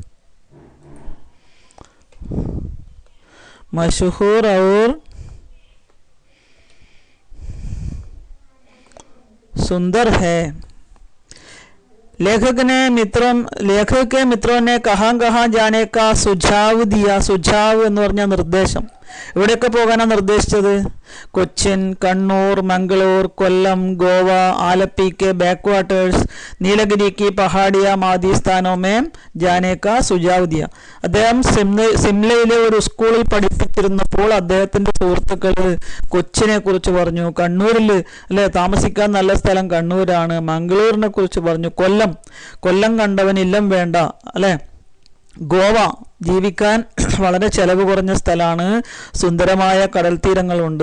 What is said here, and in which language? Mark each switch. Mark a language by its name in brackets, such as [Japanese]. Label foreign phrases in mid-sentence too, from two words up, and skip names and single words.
[Hindi] मशहूर और सुंदर है. लेखक के मित्रों ने कहाँ जाने का सुझाव दिया. [Malayalam] सुझाव എന്ന് പറഞ്ഞ നിർദ്ദേശം. എവിടെയൊക്കെ പോകാനാണ് നിർദ്ദേശിച്ചത്? [Hindi] കൊച്ചിൻ, കണ്ണൂർ, മംഗളൂർ, കൊല്ലം, ഗോവ, ആലപ്പി के बैकवाटर्स, നീലഗിരി की पहाड़ियां आदि स्थानों में जाने का सुझाव दिया. [Malayalam] അദ്ദേഹം സിംലയിലെ ഒരു സ്കൂളിൽ പഠിപ്പിച്ചിരുന്നപ്പോൾ അദ്ദേഹത്തിന്റെ സുഹൃത്തുക്കൾ കൊച്ചിനെ കുറിച്ച് പറഞ്ഞു, കണ്ണൂരിൽ അല്ലെ താമസിക്കാൻ നല്ല സ്ഥലം കണ്ണൂരാണ്, മംഗളൂരിനെ കുറിച്ച് പറഞ്ഞു, കൊല്ലം കണ്ടവനില്ലം വേണ്ട, അല്ലെ? ഗോവ ജീവിക്കാൻ വളരെ ചെലവ് കുറഞ്ഞ സ്ഥലമാണ്, സുന്ദരമായ കടൽ തീരങ്ങളുണ്ട്.